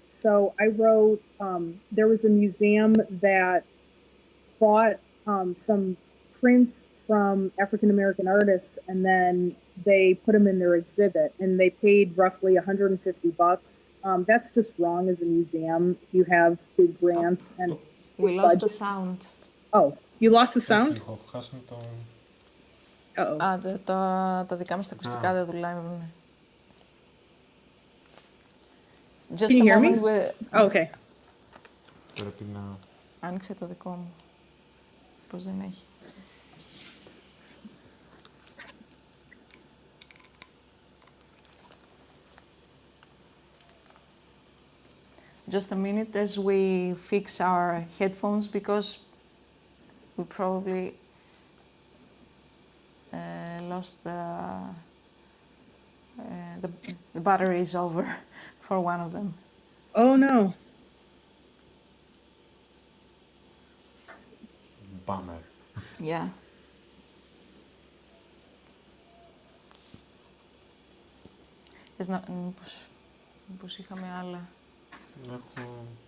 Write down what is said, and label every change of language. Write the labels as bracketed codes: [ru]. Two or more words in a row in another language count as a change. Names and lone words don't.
[en] So I wrote, there was a museum that bought some prints from African-American artists, and then they put them in their exhibit, and they paid roughly $150. That's just wrong as a museum. You have big grants and we lost the sound. Oh, you lost the sound? Uh-oh. [el] Τα δικά μας τα ακουστικά δεν δουλεύουν. [en] Just Can you hear me? Oh, okay. [el] Άνοιξε το δικό μου. Πώς δεν έχει. [en] Just a minute as we fix our headphones because we probably lost the battery is over for one of them. Oh no. Bummer. Yeah. [el] Θες να... Μήπως είχαμε άλλα. Έχω...